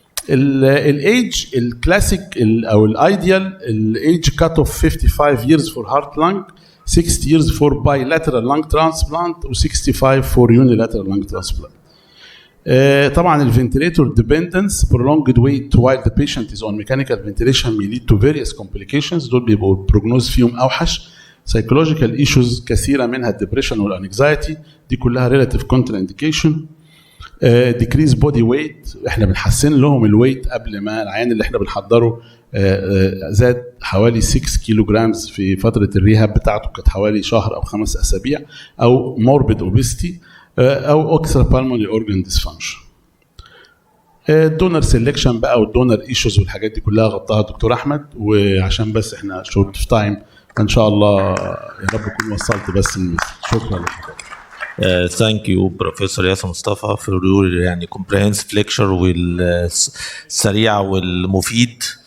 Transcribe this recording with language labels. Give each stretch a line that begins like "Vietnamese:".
English: الايج الكلاسيك او الايديال الايج cut off 55 years for heart lung، 60 years for bilateral lung transplant و 65 for unilateral lung transplant. طبعا الفنتيليتور dependence prolonged wait while the patient is on mechanical ventilation may lead to various complications،
Arabic: دول بيبقوا البروجنوز فيهم اوحش.
English: psychological issues
Arabic: كثيره منها
English: الدبريشن والانكزايتي
Arabic: دي كلها
English: relative contraindication. decrease body weight،
Arabic: احنا بنحسن لهم الويت قبل ما العيان اللي احنا بنحضره زاد حوالي 6 كيلو جرامز في فتره الريهاب بتاعته كانت حوالي شهر او 5 أسابيع، او
English: morbid obesity
Arabic: او
English: extra pulmonary organ dysfunction.
Arabic: الدونر سيلكشن بقى والدونر ايشوز والحاجات دي كلها غطاها الدكتور احمد، وعشان بس احنا شورت في تايم ان شاء الله يا رب اكون وصلت بس المثل. شكرا لحضرتك.
English: Thank you Professor ياسر مصطفى for your يعني comprehensive lecture
Arabic: والسريع والمفيد.